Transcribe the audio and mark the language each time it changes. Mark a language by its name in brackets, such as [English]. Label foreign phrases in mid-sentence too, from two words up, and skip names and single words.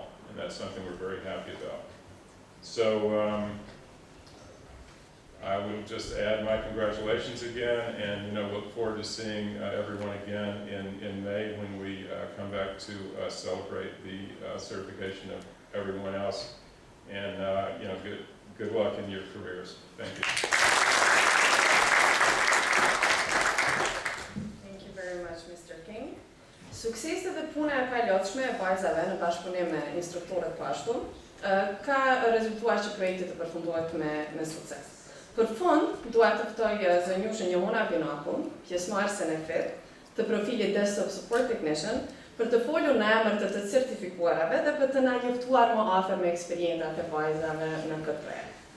[English] And that's something we're very happy about. So I will just add my congratulations again, and look forward to seeing everyone again in May when we come back to celebrate the certification of everyone else. And good luck in your careers. Thank you. Thank you very much, Mr. King. [Albanian] Sukseset dhe puna e palotshme e vajzave në bashkëpunim me instruktorët po ashtu ka rezultuar që projekti të përfundohet me sukses. Për fund, dua të ftoj zënjushën Jehona Binakun, pjesëmarrësen e FIT, të profilit Desktop Support Technician, për të folur në emër të certifikuarave dhe për të na njoftuar më afër me eksperiencat e vajzave në këtë projekt.